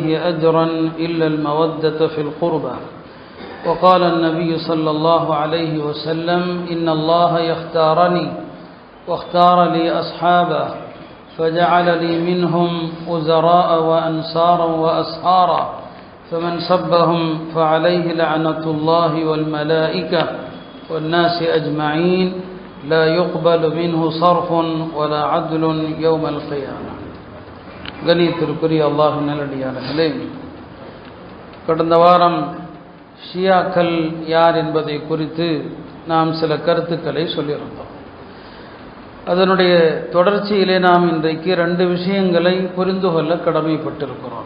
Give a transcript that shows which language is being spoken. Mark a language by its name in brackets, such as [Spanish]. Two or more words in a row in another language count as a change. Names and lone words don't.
[Arabic] أجرا إلا المودة في القربى وقال النبي صلى الله عليه وسلم إن الله يختارني واختار لي أصحابه فجعل لي منهم وزراء وأنصارا وأسهارا فمن سبهم فعليه لعنة الله والملائكة والناس أجمعين لا يقبل منه صرف ولا عدل يوم القيامة. [Tamil] கணியத்திற்குரிய அல்லாஹ் நல்லடியார்களே, கடந்த வாரம் ஷியாக்கள் யார் என்பதை குறித்து நாம் சில கருத்துக்களை சொல்லியிருந்தோம். அதனுடைய தொடர்ச்சியிலே நாம் இன்றைக்கு 2 விஷயங்களை புரிந்து கொள்ள கடமைப்பட்டிருக்கிறோம்.